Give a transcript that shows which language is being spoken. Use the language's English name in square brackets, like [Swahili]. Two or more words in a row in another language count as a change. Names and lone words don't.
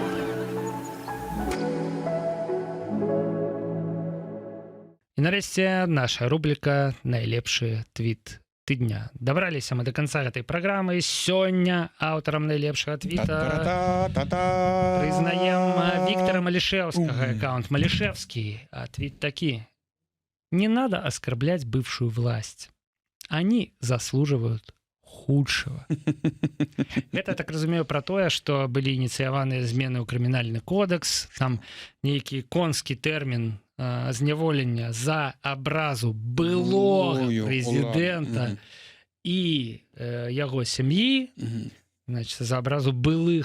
[Belarusian] І нарэшце наша рубрика «Найлепшы твіт тыдня». Дабраліся мы [Russian] до конца [Belarusian] гэтай праграмы. Сёння аўтарам найлепшага твіта прызнаем Віктора Малішэўскага, аккаунт Малішэўскі. А твит такі: [Russian] «Не надо оскорблять бывшую власть. Они заслуживают худшего». [Belarusian] Это, так разумею, про тое, што былі ініцыяваныя змены ў крымінальны кодекс, там нейкі конскі тэрмін зняволення за абразу былога прэзідэнта і яго сям'і, значит, за абразу былых.